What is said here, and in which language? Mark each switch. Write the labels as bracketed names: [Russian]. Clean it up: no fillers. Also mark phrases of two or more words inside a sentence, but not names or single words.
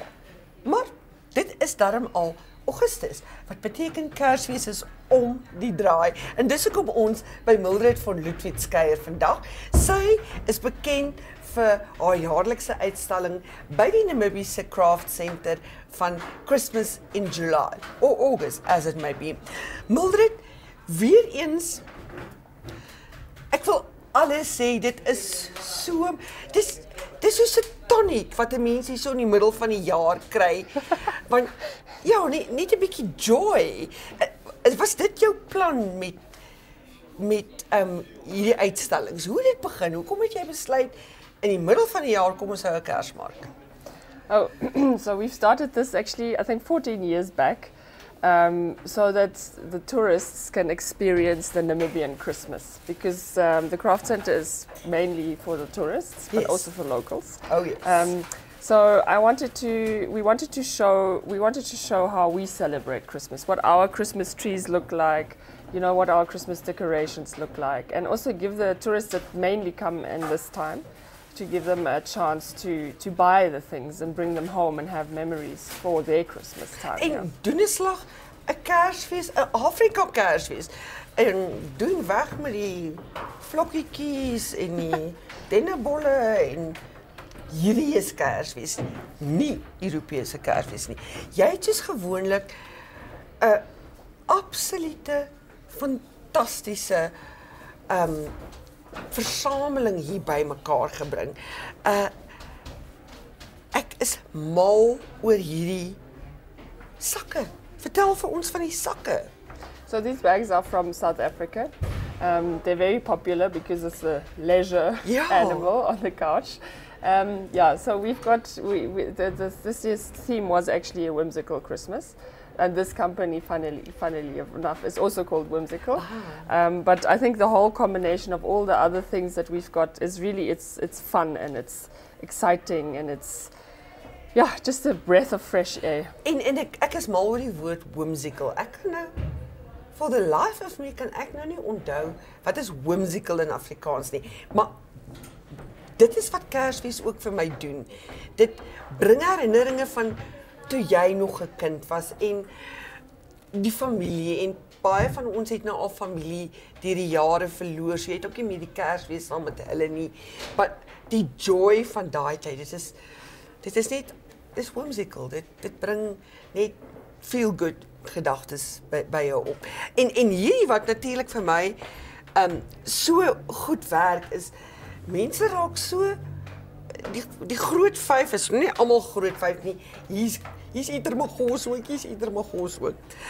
[Afrikaans] Maar dit is darm al Augustus, wat beteken Kersfees is om die draai. En dis hoekom ons by Mildred van Ludwig kuier vandag. Sy is bekend vir haar jaarlikse uitstalling by die Namibiese Craft Center van [English] Christmas in July, or August as it may be. [Afrikaans] Mildred, weer eens, ek wil alles sê, dit is so, dis soos 'n tonic wat 'n mens hier so in die middel van die jaar kry. Want ja, net 'n bietjie joy. Was dit jou plan met hierdie uitstallings? Hoe het dit begin? Hoekom het jy besluit in die middel van die jaar kom ons hou 'n Kersmark? [English] Oh, so we've started this actually, I think 14 years back, so that the tourists can experience the Namibian Christmas, because the craft center is mainly for the tourists, but Yes. also for locals. Oh yes. So we wanted to show how we celebrate Christmas, what our Christmas trees look like, you know, what our Christmas decorations look like, and also give the tourists that mainly come in this time, to give them a chance to buy the things and bring them home and have memories for their Christmas time. [Afrikaans] En doen 'n slag 'n Kersfees, 'n Afrika Kersfees. En doen weg met die vlokkietjies en die dennebolle en hierdie is Kersfees, nie Europese Kersfees nie. Jy het soos gewoonlik 'n absolute fantastiese versameling hier by mekaar gebring. Ek is mal oor hierdie sakke. Vertel vir ons van die sakke. [English] So these bags are from South Africa. They're very popular because it's a leisure animal on the couch. So we've got, this year's theme was actually a whimsical Christmas. And this company, funnily enough, is also called Whimsical. But I think the whole combination of all the other things that we've got is really, it's fun and it's exciting and it's, yeah, just a breath of fresh air. [Afrikaans] En ek is mal oor die woord whimsical. Ek kan nou, [English] for the life of me, [Afrikaans] kan ek nou nie onthou wat is whimsical in Afrikaans nie. Maar dit is wat Kersfees ook vir my doen. Dit bring herinneringe van toe jy nog 'n kind was en die familie en baie van ons het nou al familie deur die jare verloor. So jy het ook nie meer die Kersfees saam met hulle nie. Maar die joy van daai tyd, dit is net whimsical. Dit bring net [English] feel good [Afrikaans] gedagtes by jou op. En hierdie wat natuurlik vir my so goed werk is, mense raak so die groot 5 is nie almal groot 5 nie. Hier's Itermagos ook, hier's Itermagos ook.